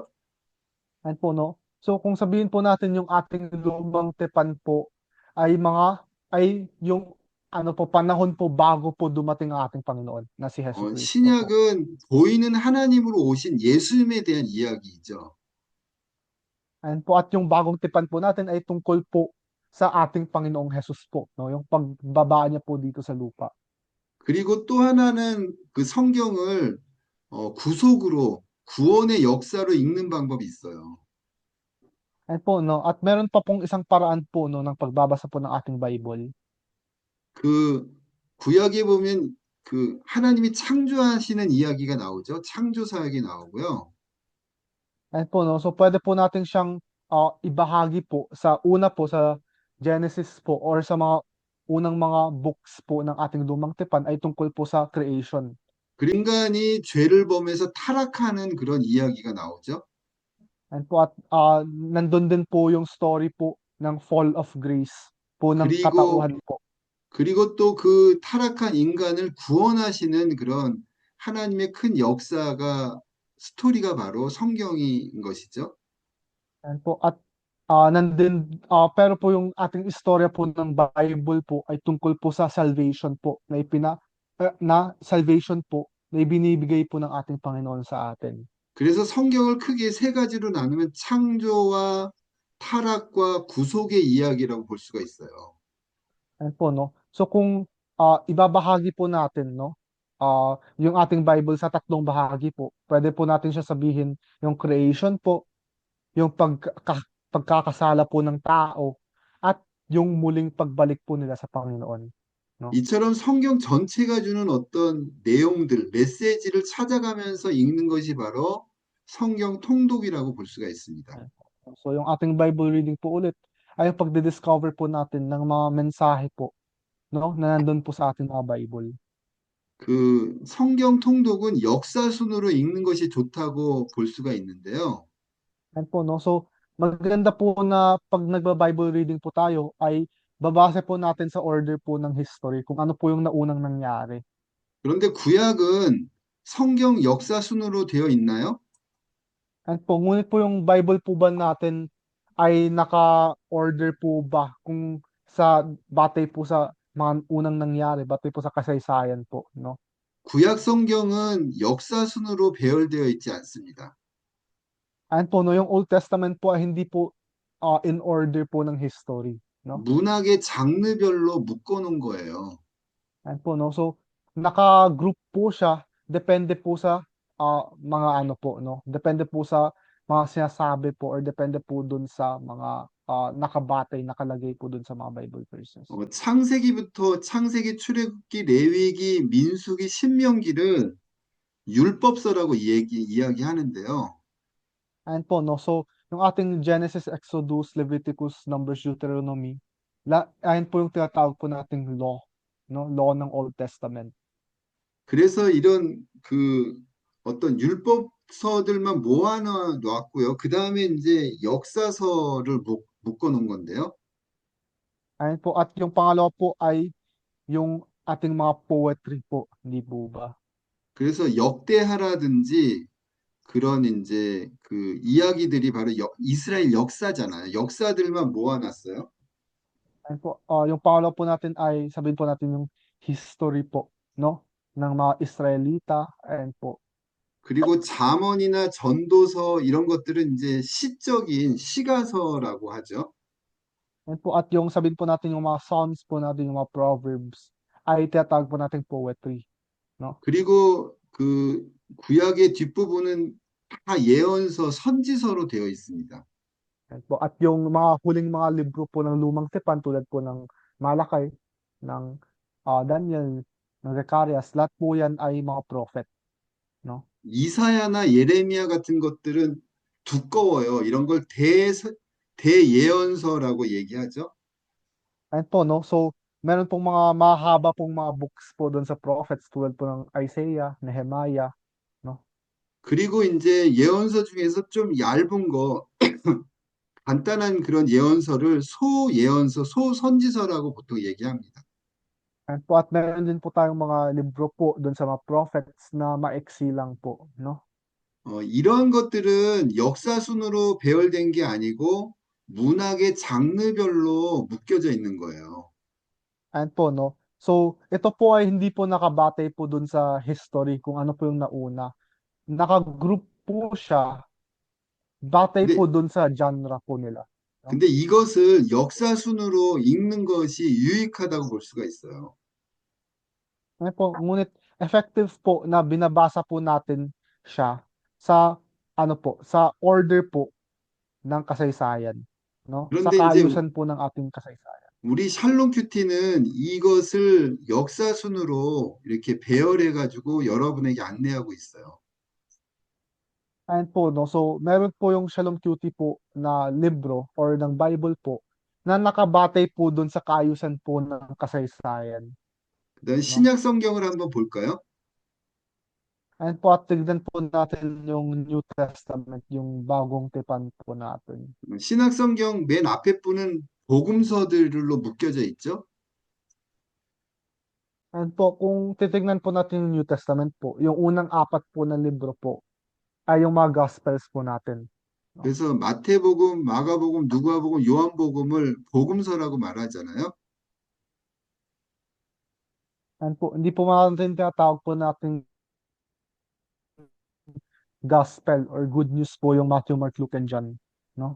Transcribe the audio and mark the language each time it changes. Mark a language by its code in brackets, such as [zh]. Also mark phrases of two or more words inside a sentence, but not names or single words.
[tl] Ayan po 'no. So kung sabihin po natin yung ating lumang tipan po ay yung ano po, panahon po bago po dumating ang ating Panginoon na si Jesucristo po. [ko] 신약은 보이는 하나님으로 오신 예수님에 대한 이야기죠. [tl] Ayan po at yung bagong tipan po natin ay tungkol po sa ating Panginoong Hesus po 'no, yung pagbaba niya po dito sa lupa. [ko] 그리고 또 하나는 그 성경을 구속으로 구원의 역사로 읽는 방법이 있어요. [tl] Ayan po 'no, at meron pa pong isang paraan po 'no ng pagbabasa po ng ating Bible. [ko] 그 구약에 보면 그 하나님이 창조하시는 이야기가 나오죠. 창조 사역이 나오고요. [tl] Ayan po 'no, so puwede po natin siyang, ibahagi po sa una po sa Genesis po or sa mga unang mga books po ng ating lumang tipan ay tungkol po sa creation. [ko] 그 인간이 죄를 범해서 타락하는 그런 이야기가 나오죠. [tl] Ayan po at, nandun din po yung story po ng [en] fall of grace [tl] po ng [ko] 그리고 [tl] katauhan po. [ko] 그리고 또 그 타락한 인간을 구원하시는 그런 하나님의 큰 역사가 스토리가 바로 성경인 것이죠. [tl] Ayan po at, pero po yung ating istorya po ng Bible po ay tungkol po sa salvation po na salvation po na ibinibigay po ng ating Panginoon sa atin. [ko] 그래서 성경을 크게 세 가지로 나누면 창조와 타락과 구속의 이야기라고 볼 수가 있어요. [tl] Ayan po 'no. So kung, ibabahagi po natin 'no, yung ating Bible sa tatlong bahagi po, puwede po natin siya sabihin yung creation po, yung pagkakasala po ng tao, at yung muling pagbalik po nila sa Panginoon 'no. [ko] 이처럼 성경 전체가 주는 어떤 내용들, 메시지를 찾아가면서 읽는 것이 바로 성경 통독이라고 볼 수가 있습니다. [tl] Ayan po. So yung ating [en] Bible reading [tl] po ulit ay yung pagdi-discover po natin ng mga mensahe po 'no, na nandun po sa ating mga Bible. [ko] 그 성경 통독은 역사순으로 읽는 것이 좋다고 볼 수가 있는데요. [tl] Ayan po 'no, so maganda po na 'pag nagba-Bible reading po tayo ay babase po natin sa order po ng history kung ano po yung naunang nangyari. [ko] 그런데 구약은 성경 역사순으로 되어 있나요? [tl] Ayan po, ngunit po yung Bible po ba natin ay naka-order po ba kung batay po sa mga unang nangyari, batay po sa kasaysayan po 'no? [ko] 구약 성경은 역사순으로 배열되어 있지 않습니다. [tl] Ayan po 'no, yung [en] Old Testament [tl] po ay hindi po, [en] in order [tl] po ng history 'no? [ko] 문학의 장르별로 묶어 놓은 거예요. [tl] Ayan po 'no, so naka-group po siya depende po sa, mga ano po 'no, depende po sa mga sinasabi po or depende po dun sa mga, nakalagay po dun sa mga Bible verses. [ko] 창세기부터 창세기, 출애굽기, 레위기, 민수기, 신명기를 율법서라고 이야기하는데요. [tl] Ayan po 'no, so yung ating Genesis, Exodus, Leviticus, Numbers, Deuteronomy, ayan po yung tinatawag po nating law 'no, law ng [en] Old Testament. [ko] 그래서 이런 그 어떤 율법서들만 모아 놨고요. 그 다음에 이제 역사서를 묶어 놓은 건데요. [tl] Ayan po at yung pangalawa po ay yung ating mga poetry po, hindi po ba? [ko] 그래서 역대하라든지 그런 이제 그 이야기들이 바로 이스라엘 역사잖아요. 역사들만 모아놨어요. [tl] Ayun po, yung pangalawa po natin ay sabihin po natin yung history po, no? Ng mga Israelita, ayan po. [ko] 그리고 잠언이나 전도서 이런 것들은 이제 시적인 시가서라고 하죠. [tl] Ayan po, at yung sabihin po natin yung mga Psalms po natin, yung mga Proverbs, ay tinatawag po nating poetry, no? [ko] 그리고 그 구약의 뒷부분은 다 예언서, 선지서로 되어 있습니다. [tl] Ayan po, at yung mga huling mga libro po ng Lumang Tipan tulad po ng Malakay, ng Daniel, ng Zacarias, lahat po yan ay mga prophet, no? [ko] 이사야나 예레미야 같은 것들은 두꺼워요. 이런 걸 대예언서라고 얘기하죠. [tl] Ayan po, no? So, meron pong mga mahaba pong mga books po doon sa prophets tulad po ng Isaiah, Nehemiah, no? [ko] 그리고 이제 예언서 중에서 좀 얇은 거, 간단한 그런 예언서를 소예언서, 소선지서라고 보통 얘기합니다. [tl] Ayan po, at meron din po tayong mga libro po doon sa mga prophets na maiksi lang po, no? [ko] 이러한 것들은 역사순으로 배열된 게 아니고 문학의 장르별로 묶여져 있는 거예요. [tl] Ayan po, no? So, ito po ay hindi po nakabatay po doon sa history kung ano po yung nauna. Naka-group po siya, batay po [ko] 근데, [tl] doon sa genre po nila, no? [ko] 근데 이것을 역사순으로 읽는 것이 유익하다고 볼 수가 있어요. [tl] Ayan po, ngunit effective po na binabasa po natin siya sa ano po, sa order po ng kasaysayan, no? Sa [ko] 그런데 이제 [tl] kaayusan po ng ating kasaysayan. [ko] 우리 샬롬 큐티는 이것을 역사순으로 이렇게 배열해가지고 여러분에게 안내하고 있어요. [tl] Ayan po, no? So, meron po yung Shalom Cutie po na libro or ng Bible po na nakabatay po dun sa kaayusan po ng kasaysayan, [ko] 그다음 [tl] no? [ko] 신약 성경을 한번 볼까요? [tl] Ayan po, at tignan po natin yung [en] New Testament, [tl] yung bagong tipan po natin. [ko] 신약 성경 맨 앞에 부는 복음서들로 묶여져 있죠. [tl] Ayan po, kung titignan po natin yung [en] New Testament [tl] po, yung unang apat po na libro po ay yung mga Gospels po natin, no? [ko] 그래서 마태복음, 마가복음, 누가복음, 요한복음을 복음서라고 말하잖아요. [tl] Ayan po, hindi po natin tinatawag po natin Gospel or [en] Good News [tl] po yung Matthew, Mark, Luke, and John, no?